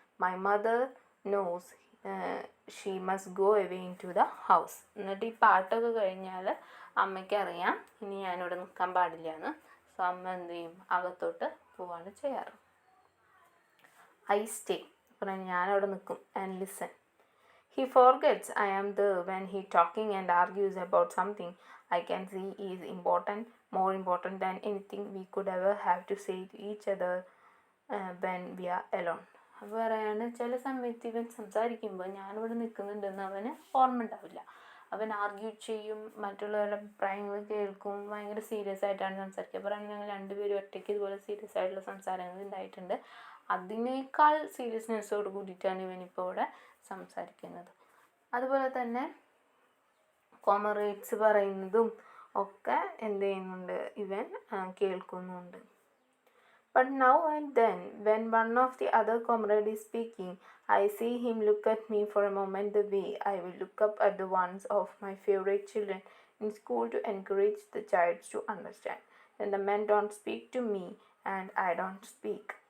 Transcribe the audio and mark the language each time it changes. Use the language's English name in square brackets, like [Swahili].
[English] My mother knows she must go away into the house. [Malayalam] എന്നിട്ട് ഈ പാട്ടൊക്കെ കഴിഞ്ഞാൽ അമ്മയ്ക്ക് അറിയാം ഇനി ഞാനിവിടെ നിൽക്കാൻ പാടില്ല എന്ന്. സോ അമ്മ എന്ത് ചെയ്യും, അകത്തോട്ട് പോവാണ് ചെയ്യാറ്. [English] I stay, [Malayalam] പറഞ്ഞാൽ ഞാനവിടെ നിൽക്കും. And listen. [English] He forgets I am there when he talking and argues about something I can see is important, more important than anything we could ever have to say to each other when we are alone. [Malayalam] അപ്പോൾ പറയാണ് ചില സമയത്ത് ഇവൻ സംസാരിക്കുമ്പോൾ ഞാനിവിടെ നിൽക്കുന്നുണ്ടെന്ന് അവന് ഓർമ്മ ഉണ്ടാവില്ല. അവൻ ആർഗ്യൂ ചെയ്യും, മറ്റുള്ളവരുടെ അഭിപ്രായങ്ങൾ കേൾക്കും, ഭയങ്കര സീരിയസ് ആയിട്ടാണ് സംസാരിക്കുക. പറയുകയാണെങ്കിൽ ഞങ്ങൾ രണ്ടുപേരും ഒറ്റയ്ക്ക് ഇതുപോലെ സീരിയസ് ആയിട്ടുള്ള സംസാരങ്ങൾ ഉണ്ടായിട്ടുണ്ട്. അതിനേക്കാൾ സീരിയസ്നെസ്സോട് കൂടിയിട്ടാണ് ഇവനിപ്പോൾ ഇവിടെ സംസാരിക്കുന്നത്. അതുപോലെ തന്നെ കോമറേറ്റ്സ് പറയുന്നതും ഒക്കെ എന്ത് ചെയ്യുന്നുണ്ട്, ഇവൻ കേൾക്കുന്നുണ്ട്. [English] But now and then, when one of the other comrades is speaking, I see him look at me for a moment the way I will look up at the ones of my favorite children in school to encourage the child to understand. Then the men don't speak to me and I don't speak.